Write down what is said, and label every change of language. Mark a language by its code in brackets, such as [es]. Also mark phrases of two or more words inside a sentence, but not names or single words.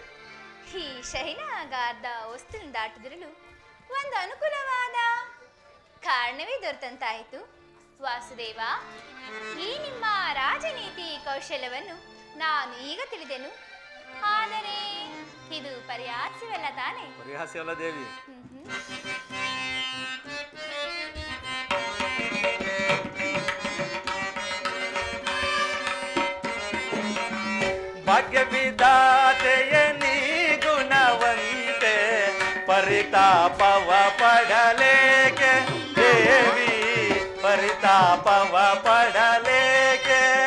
[kn] ಈ ಶೈನಾಗಾರದ ವಸ್ತುವಿನ ದಾಟದಿರಲು ಒಂದು ಅನುಕೂಲವಾದ ಕಾರಣವೇ ದೊರೆತಂತಾಯಿತು. ವಾಸುದೇವ, ಈ ನಿಮ್ಮ ರಾಜನೀತಿ ಕೌಶಲ್ಯವನ್ನು ನಾನು ಈಗ ತಿಳಿದೆನು. ಆದರೆ ಇದು ಪರಿಹಾಸ್ಯವಲ್ಲ ತಾನೆ? ಪರಿಹಾಸ್ಯವಲ್ಲ ದೇವಿ. ಭಾಗ್ಯವಿದಾತೆಯ ನೀ ಗುಣವಂತೆ ಪರಿತಾಪವ ಪಡಲೇಕೆ ದೇವಿ, ಪರಿತಾಪವ ಪಡಲೇಕೆ.